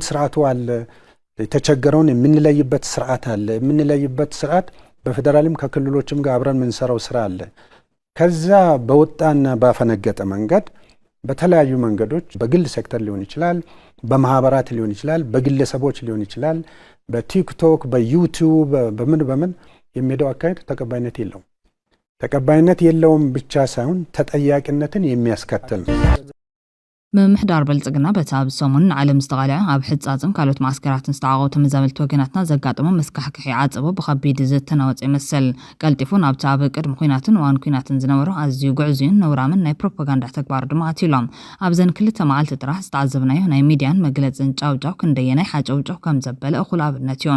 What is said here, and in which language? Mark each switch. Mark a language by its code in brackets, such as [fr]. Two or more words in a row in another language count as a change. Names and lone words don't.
[am] ስርዓቱ አለ የተቸገረውን የምንለይበት ስርዓት አለ የምንለይበት ስርዓት በፌደራልም ከክልሎችም ጋር አብረን የምንሰራው ስራ አለ ከዛ በወጣና ባፈነገጠ መንገድ በተለያዩ መንገዶች በግል ሴክተር ሊሆን ይችላል በማህበራት ሊሆን ይችላል በግለሰቦች ሊሆን ይችላል በቲክቶክ በዩቲዩብ በምን የሚሄደው አካሄድ ተቀባይነት የለውም ብቻ ሳይሆን ተጠያቂነትን የሚያስከትል ነው [ti] ምምሕዳር በልጽግና በታብ ሰሙን ዓለም ዝተቃልዐ ኣብ ሕጻጽን ካልኦት ማስከራትን ዝተዓቀቡ ተመዛበልቲ ወገናትና ዘጋጥሞ መስካሕክሒ ዓጽቦ ብኸቢድ ዝተናወፀ ይመስል ቀልጢፉ ናብቲ ኣብ ቅድሚ ኩናትን እዋን ኩናትን ዝነበሩ ኣዝዩ ጉዕዝዩን ነውራምን ናይ ፕሮፓጋንዳ ተግባር ድማ ኣትሎም ኣብዘን ክልተ መዓልቲ ጥራሕ ዝተዓዘብናዮ ናይ ሚድያን መግለጽን ጫውጫው ክንደየናይ ሓጨውጫው ከም ዘበለ እኹል ኣብነት እዮም